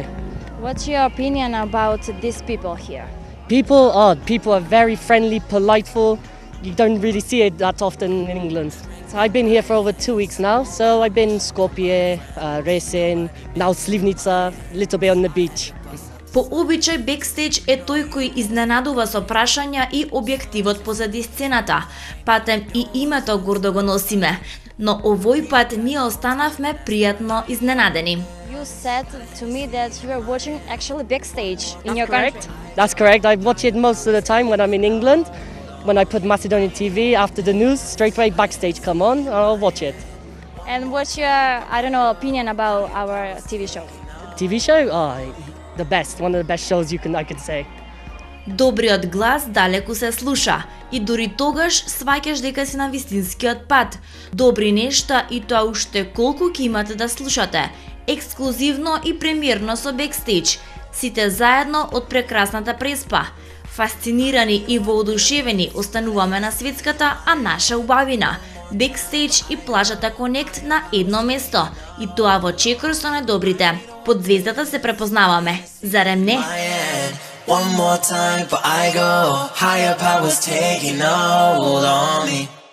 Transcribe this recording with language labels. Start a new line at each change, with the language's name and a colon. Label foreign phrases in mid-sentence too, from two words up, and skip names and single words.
English: What's your opinion about these people here? People are very friendly, politeful. You don't really see it that often in England. So I've been here for over 2 weeks now. So I've been in Skopje, Resen, now Slivnica, a little bit on the beach.
Macedonian: По обичај бекстејдж е тој кој изненадува со прашања и објективот позади сцената. Патем и името гордо го носиме, но овој пат ние останавме пријатно изненадени.
English: You said to me that you are watching actually backstage in your country. That's correct. I watch it most of the time when I'm in England. When I put Macedonian TV after the news, straight away backstage come on, and I'll watch it. And what's your, opinion about our TV show? TV show? The best. One of the best shows I can say.
Macedonian: Добриот глас далеку се слуша и дури тогаш сваќаш дека си на вистинскиот пат. Добри нешта и тоа уште колку ќе имате да слушате. Ексклузивно и премиерно со бекстејдж. Сите заедно од прекрасната Преспа. Фасцинирани и воодушевени остануваме на светската, а наша убавина. Бекстејдж и плажата Конект на едно место. И тоа во чекор со најдобрите. Под звездата се препознаваме. Зарем не?
English: One more time before I go. Higher powers taking hold on me.